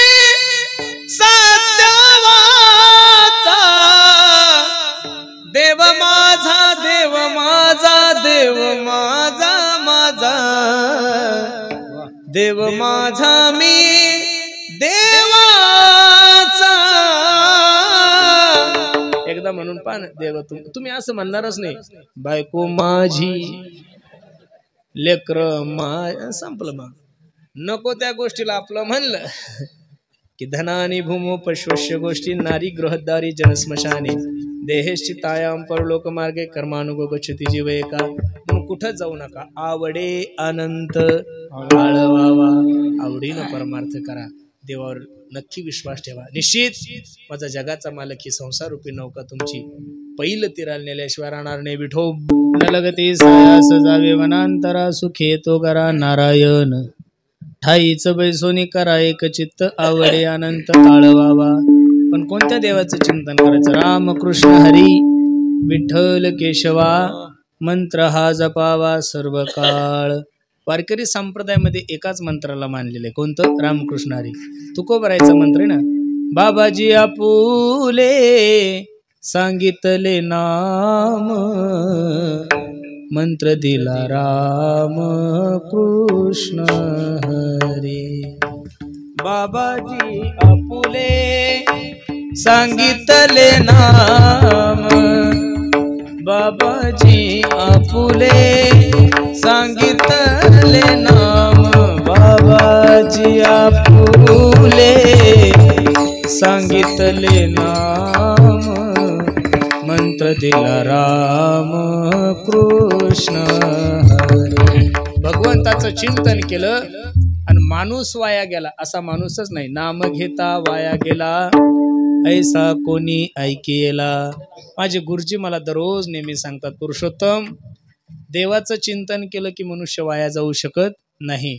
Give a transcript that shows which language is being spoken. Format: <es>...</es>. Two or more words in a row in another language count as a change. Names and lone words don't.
<mr>सत्यवाचा, देव माझा, देव माझा, देव माझा, माझा देव माझा, मी देवाचा. एकदा म्हणून पान देव तुम्ही असं म्हणणारच नाही, बायको माझी, लेकर संपलं. मग नको त्या गोष्टीला आपलं म्हणलं की</mr> <sa>धनानी भूमो पश्वश्य गोष्टी नारी गृहदारी जनस्मशाने देहेश्चितायाम परलोक मार्गे कर्मानुगो गच्छति जीव एका.</sa> <mr>म्हणून कुठं जाऊ नका. आवडे अनंत आळवावा, आवडीनं परमार्थ करा. देवावर नक्की विश्वास ठेवा. निश्चित माझा जगाचा मालक ही संसार रूपी नौका तुमची पैल तीराला नेल्याशिवाय राहणार नाही. विठो न लगती सायास जावे वनांतरा, सुखे तो करा नारायण ठाईच बैसोनी करा एक चित्त, आवडे अनंत आळवावा. पण कोणत्या देवाचं चिंतन करायचं? राम कृष्ण हरी विठ्ठल केशवा, मंत्र हा जपावा सर्व काळ. वारकरी संप्रदायामध्ये एकाच मंत्राला मानलेलं आहे. कोणतं? रामकृष्ण हरी. तुकोबरायचा मंत्र आहे ना. बाबाजी आपुले सांगितले नाम, मंत्र दिला राम कृष्ण हरी. बाबाजी आपुले सांगितले नाम, बाबाजी आपुले सांगितले नाम, बाबाजी आपुले सांगितले नाम, मंत्र दिला राम कृष्ण हरी. भगवंताचं चिंतन केलं आणि माणूस वाया गेला असा माणूसच नाही. नाम घेता वाया गेला ऐसा कोणी ऐकेला. माझे गुरुजी मला दररोज नेहमी सांगतात, पुरुषोत्तम देवाचं चिंतन केलं की मनुष्य वाया जाऊ शकत नाही.</mr>